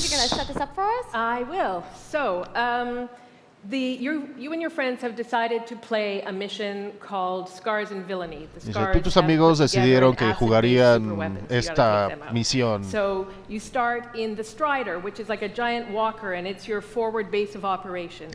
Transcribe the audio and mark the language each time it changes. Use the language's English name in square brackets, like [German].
[English] You're going to set this up for us? I will. So, you and your friends have decided to play a mission called Scars and Villainy. The [Spanish] Dice, tú y tus amigos decidieron que jugarían esta misión. [English] So you start in the Strider, which is like a giant walker, and it's your forward base of operations.